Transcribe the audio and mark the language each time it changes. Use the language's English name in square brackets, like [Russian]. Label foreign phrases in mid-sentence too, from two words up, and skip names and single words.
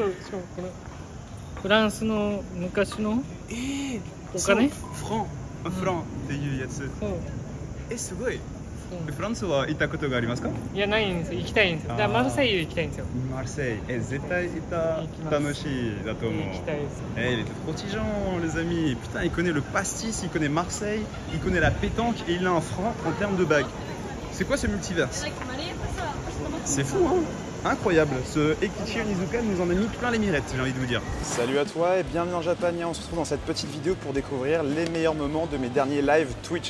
[Japanese] そう。フランスの昔のお金？フランっていうやつ。すごい。フランスは行ったことがありますか？いや、ないんですよ。行きたいんですよ。だからマルセイユ行きたいんですよ。マルセイユ、絶対行った楽しいだと思う。行きたいです。 [French] Les Potigeons, les amis. Putain, il connaît le pastis, il connaît Marseille, il connaît la pétanque et il a un franc en termes de bague. C'est quoi ce multiverse? C'est fou, hein? Incroyable, ce Eikichi Onizuka nous en a mis plein les mirettes, j'ai envie de vous dire. Salut à toi et bienvenue en Japania. On se retrouve dans cette petite vidéo pour découvrir les meilleurs moments de mes derniers lives Twitch.